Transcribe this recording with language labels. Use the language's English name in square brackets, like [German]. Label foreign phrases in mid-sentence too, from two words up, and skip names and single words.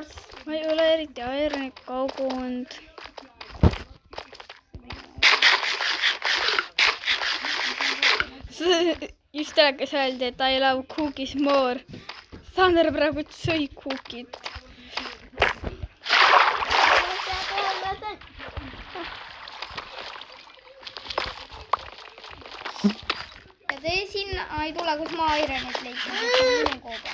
[Estonian] Ma ei ole eriti ironit kogunud. Just telekas öeldi, et [English] I love cookies more. [Estonian] Sander praegu sõi cookid. Ja te sinna ei tule, kus ma ironit leidsin. Minu koobas.